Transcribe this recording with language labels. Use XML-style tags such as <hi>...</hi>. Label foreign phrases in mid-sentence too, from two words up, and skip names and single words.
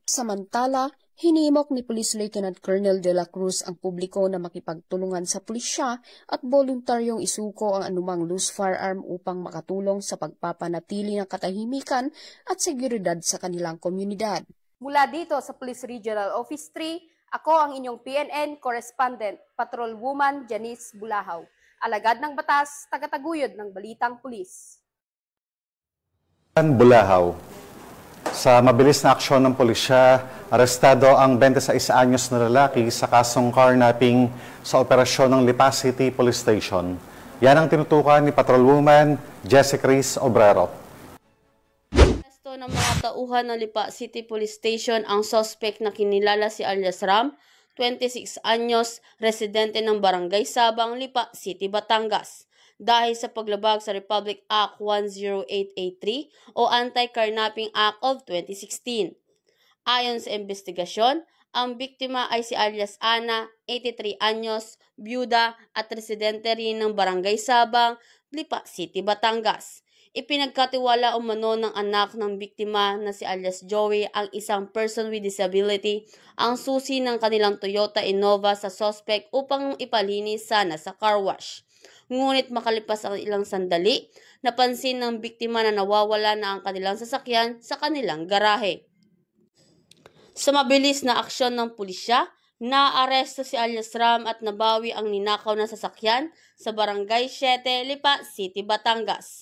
<tl>Samantala, hinimok ni Police Lieutenant Colonel De La Cruz ang publiko na makipagtulungan sa pulisya at voluntaryong isuko ang anumang</tl> <en>loose firearm</en> <tl>upang makatulong sa pagpapanatili ng katahimikan at seguridad sa kanilang komunidad. Mula dito sa Police Regional Office 3, ako ang inyong PNN Correspondent, Patrolwoman Janice Bulahaw, alagad ng batas, tagataguyod ng Balitang Pulis. Bulahaw. Sa mabilis na aksyon ng pulisya, arestado ang 26 anyos na lalaki sa kasong carnapping sa operasyon ng Lipa City Police Station. Yan ang tinutukan ni Patrolwoman Jessica Cris Obrero. Aresto ng mga tauhan ng Lipa City Police Station ang suspect na kinilala si alias Ram, 26 anyos, residente ng Barangay Sabang, Lipa City, Batangas, dahil sa paglabag sa Republic Act 10883 o Anti-Carnapping Act of 2016. Ayon sa investigasyon, ang biktima ay si alias Ana, 83 anyos, byuda at residente rin ng Barangay Sabang, Lipa City, Batangas. Ipinagkatiwala umano ng anak ng biktima na si alias Joey, ang isang</tl> <en>person with disability,</en> <tl>ang susi ng kanilang Toyota Innova sa suspect upang ipalinis sana sa</tl> <en>car wash.</en> <tl>Ngunit makalipas ang ilang sandali, napansin ng biktima na nawawala na ang kanilang sasakyan sa kanilang garahe. Sa mabilis na aksyon ng pulisya, naaresto si alias Ram at nabawi ang ninakaw na sasakyan sa Barangay 7, Lipa City, Batangas.</tl>